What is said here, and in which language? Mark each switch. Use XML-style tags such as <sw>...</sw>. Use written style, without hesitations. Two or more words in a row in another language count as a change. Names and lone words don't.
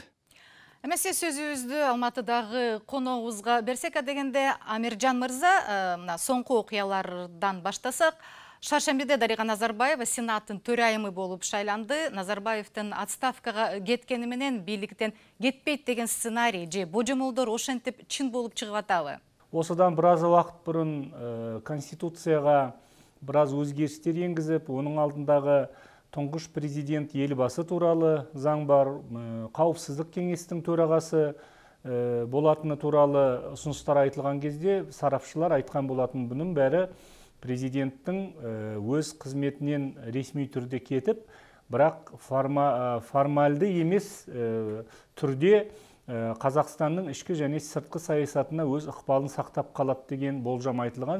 <ky>Эмесе сөзүбүздү Алматыдагы коногубузга берсек дегенде, Амиржан мырза, соңку окуялардан баштасак, Шаршембиде Дарига Назарбаева Сенаттын төрайымы болуп шайланды. Назарбаевдин отставкага кеткени менен бийликтен кетпейт деген сценарий же божомолдор ошентип чын болуп чыгып атабы?</ky> <kk>Осыдан біраз уақыт бұрын Конституцияға біраз өзгерістер енгізіп, оның алдындағы тұңғыш президент елбасы туралы заң бар, қауіпсіздік кеңестің төрағасы болатыны туралы ұсыныстар айтылған кезде сарапшылар айтқан болатын, бұның бәрі президенттің өз қызметінен ресми түрде кетіп, бірақ формальды емес түрде Қазақстанның ішкі және сыртқы саясатына өз ықпалын сақтап қалады деген болжам айтылған.</kk>